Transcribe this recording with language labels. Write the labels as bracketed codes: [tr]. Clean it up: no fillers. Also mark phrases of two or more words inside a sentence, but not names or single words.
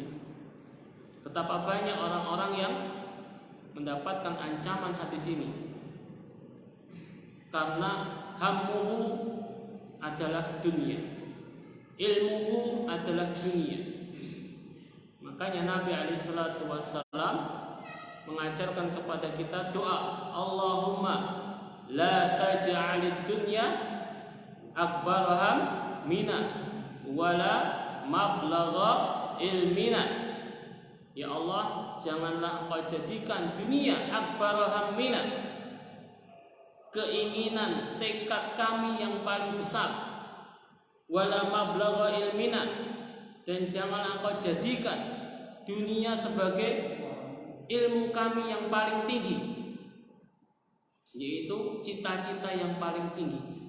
[id] Betapa banyak orang-orang yang mendapatkan ancaman hadis ini karena hammuhu adalah dunia, ilmuhu adalah dunia. Makanya Nabi SAW mengajarkan kepada kita doa, [ar] اللهم لا تجعل الدنيا أكبر همنا ولا مبلغ علمنا. [id] Ya Allah, janganlah Engkau jadikan dunia [ar] أكبر همنا, [id] keinginan tekad kami yang paling besar, [ar] ولا مبلغ علمنا, [id] dan janganlah Engkau jadikan dunia sebagai ilmu kami yang paling tinggi, yaitu cita-cita yang paling tinggi.